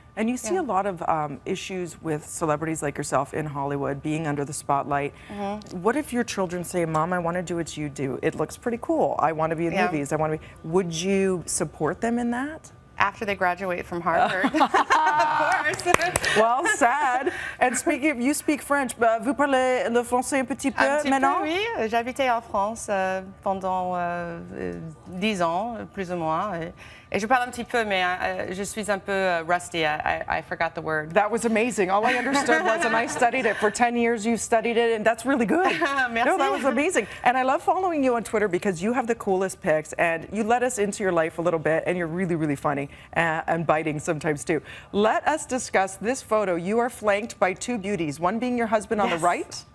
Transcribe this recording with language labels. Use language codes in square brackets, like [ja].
[en] And you see a lot of issues with celebrities like yourself in Hollywood being under the spotlight. What if your children say, Mom, I want to do what you do. It looks pretty cool. I want to be in movies. I want to be. Would you support them in that? After they graduate from Harvard. Of course. Well, sad. And speaking of, you speak French. [fr] Vous parlez le français un petit peu maintenant? Oui, j'ai habité en France pendant 10 ans, plus ou moins. Et je parle un petit peu, mais je suis un peu rusty. [en] I forgot the word. That was amazing. All I understood was, and I studied it for 10 years, you studied it, and that's really good. No, that was amazing. And I love following you on Twitter because you have the coolest pics, and you let us into your life a little bit, and you're really, really funny and biting sometimes too. Let us discuss this photo. You are flanked by 2 beauties, one being your husband on the right.